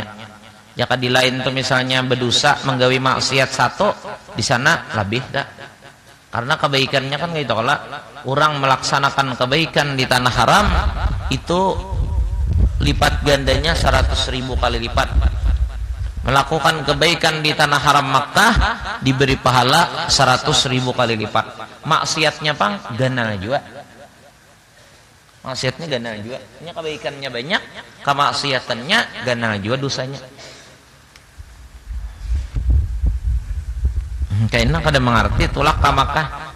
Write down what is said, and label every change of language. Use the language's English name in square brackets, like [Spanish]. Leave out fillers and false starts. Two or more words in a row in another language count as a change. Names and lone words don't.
[Indonesian] Jika di lain itu misalnya berdosa menggawi maksiat satu, di sana lebih dah. Karena kebaikannya kan gitu, kalau orang melaksanakan kebaikan di tanah haram itu lipat gandanya 100.000 kali lipat. Melakukan kebaikan di tanah haram Makkah diberi pahala 100.000 kali lipat. [Banjar] Maksiatnya pang ganal juga. Maksiatnya ganal juga. [Indonesian] Ini kebaikannya banyak, kemaksiatannya ganal juga dosanya. [Banjar] Kayaknya kada mengerti tulak ka Makkah.